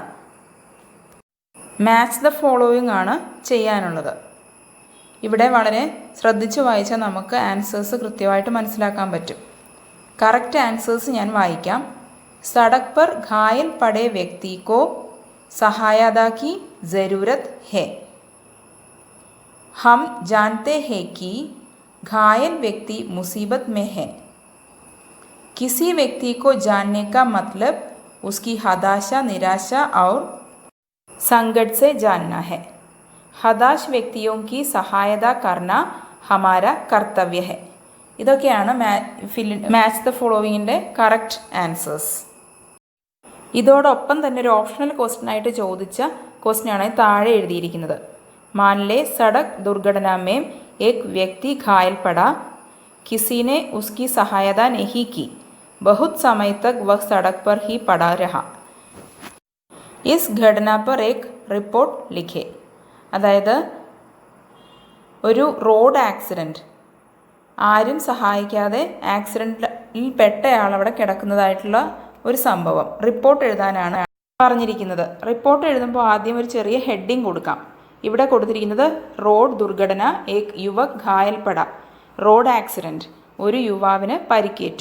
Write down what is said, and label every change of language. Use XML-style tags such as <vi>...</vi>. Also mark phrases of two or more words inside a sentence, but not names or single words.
<en>Match the following</en> <ml>ആണ് ചെയ്യാനുള്ളത്. ഇവിടെ വളരെ ശ്രദ്ധിച്ച് വായിച്ചാൽ നമുക്ക് ആൻസേഴ്സ് കൃത്യമായിട്ട് മനസ്സിലാക്കാൻ പറ്റും.</ml> <en>correct answers</en> <ml>ഞാൻ വായിക്കാം.</ml> <hi>सड़क पर घायल पड़े व्यक्ति को सहायता की ज़रूरत है. हम जानते हैं कि घायल व्यक्ति मुसीबत में है. किसी व्यक्ति को जानने का मतलब उसकी हताशा, निराशा और संकट से जानना है. हताश व्यक्तियों की सहायता करना हमारा कर्तव्य है.</hi> <ml>ഇതൊക്കെയാണ്</ml> <en>match the following correct answers.</en> <ml>ഇതോടൊപ്പം തന്നെ ഒരു</ml> <en>optional question</en> <ml>ആയിട്ട് ചോദിച്ച ക്വസ്റ്റ്യനാണ് താഴെ എഴുതിയിരിക്കുന്നത്.</ml> <hi>मान ले सड़क दुर्घटना में एक व्यक्ति घायल पड़ा, किसी ने उसकी सहायता नहीं की, बहुत समय तक वह सड़क पर ही पड़ा रहा. इस घटना पर एक रिपोर्ट लिखें.</hi> <ml>അതായത് ഒരു</ml> <en>road accident,</en> <ml>ആരും സഹായിക്കാതെ ആക്സിഡൻറ്റിൽ പെട്ടയാൾ അവിടെ കിടക്കുന്നതായിട്ടുള്ള ഒരു സംഭവം റിപ്പോർട്ട് എഴുതാനാണ് പറഞ്ഞിരിക്കുന്നത്. റിപ്പോർട്ട് എഴുതുമ്പോൾ ആദ്യം ഒരു ചെറിയ ഹെഡിങ് കൊടുക്കാം. ഇവിടെ കൊടുത്തിരിക്കുന്നത്</ml> <hi>रोड दुर्घटना, एक युवक घायल पड़ा,</hi> <en>road accident,</en> <ml>ഒരു യുവാവിന് പരിക്കേറ്റു.</ml>